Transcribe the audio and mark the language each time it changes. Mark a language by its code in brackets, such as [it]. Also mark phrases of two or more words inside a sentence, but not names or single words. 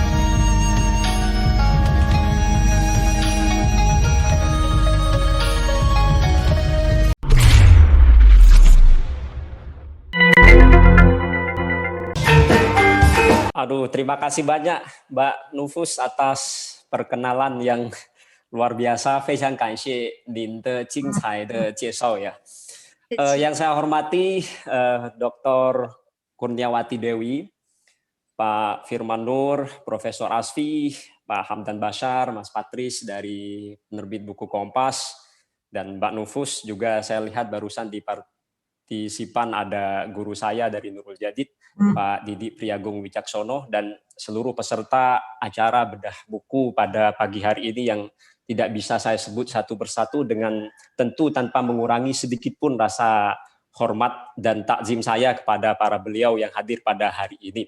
[id] Aduh, terima kasih banyak Mbak Nufus atas perkenalan yang luar biasa. [zh] 非常感谢您的精彩的介绍 ya. [id] Yang saya hormati Dr. Kurniawati Dewi, Pak Firman Nur, Profesor Asfi, Pak Hamdan Bashar, Mas Patris dari penerbit buku Kompas, dan Mbak Nufus juga saya lihat barusan di partisipan ada guru saya dari Nurul Jadid, Pak Didi Priagung Wicaksono, dan seluruh peserta acara bedah buku pada pagi hari ini yang tidak bisa saya sebut satu persatu dengan tentu tanpa mengurangi sedikit pun rasa hormat dan takzim saya kepada para beliau yang hadir pada hari ini.